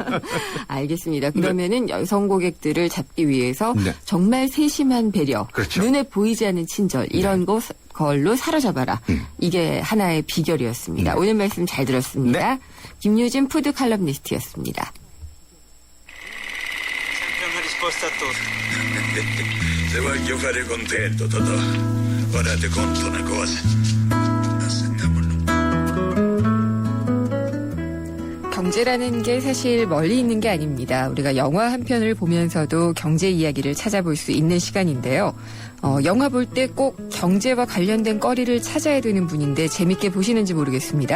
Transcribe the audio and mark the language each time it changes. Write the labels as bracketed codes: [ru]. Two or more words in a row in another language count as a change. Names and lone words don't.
[ko] 알겠습니다. 그러면은 여성 고객들을 잡기 위해서 네. 정말 세심한 배려, 그렇죠. 눈에 보이지 않는 친절 이런 걸로 사로잡아라. 이게 하나의 비결이었습니다. 네. 오늘 말씀 잘 들었습니다. 김유진 푸드 칼럼니스트였습니다. [it] Se voglio fare contento, Totò. Ora ti conto una cosa. [ko] 경제라는 게 사실 멀리 있는 게 아닙니다. 우리가 영화 한 편을 보면서도 경제 이야기를 찾아볼 수 있는 시간인데요. 영화 볼 때 꼭 경제와 관련된 거리를 찾아야 되는 분인데 재밌게 보시는지 모르겠습니다.